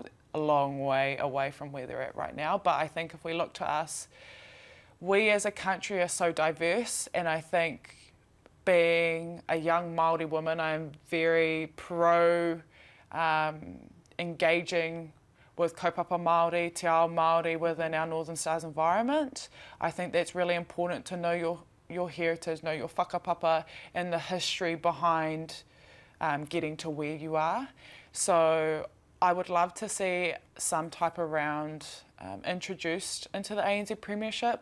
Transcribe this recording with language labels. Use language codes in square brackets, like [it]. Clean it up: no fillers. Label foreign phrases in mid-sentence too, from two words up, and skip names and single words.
[en] A long way away from where they're at right now, but I think if we look to us, we as a country are so diverse, and I think being a young Māori woman, I'm very pro engaging with [mi] kaupapa Māori, te ao Māori [en] within our Northern Stars environment. I think that's really important to know your heritage, know your whakapapa and the history behind getting to where you are. So I would love to see some type of round introduced into the ANZ Premiership.